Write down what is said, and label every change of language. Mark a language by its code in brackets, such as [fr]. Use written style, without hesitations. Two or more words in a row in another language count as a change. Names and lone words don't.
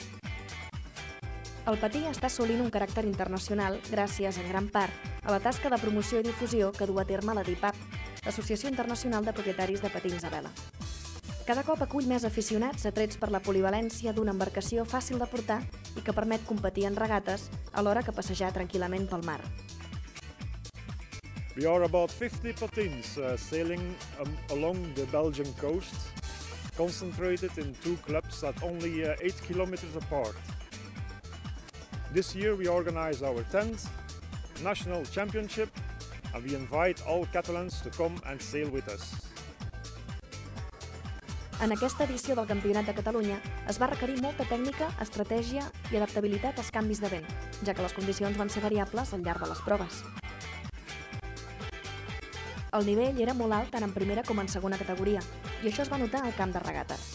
[ca] El patí està assolint un caràcter internacional gràcies, en gran part, a la tasca de promoció i difusió que du a terme la DIPAP, l'Associació Internacional de Propietaris de Patins a Vela. Cada cop acull més aficionats atrets per la polivalència d'una embarcació fàcil de portar i que permet competir en regates alhora que passejar tranquil·lament pel mar. [en] We are about 50 patins sailing along the Belgian coast, concentrated in 2 clubs at only 8 kilometers apart. This year we organize our 10th national championship and we invite all Catalans to come and sail with us. [ca] En aquesta edició del Campionat de Catalunya es va requerir molta tècnica, estratègia i adaptabilitat als canvis de vent, ja que les condicions van ser variables al llarg de les proves. El nivell era molt alt tant en primera com en segona categoria, i això es va notar al camp de regates.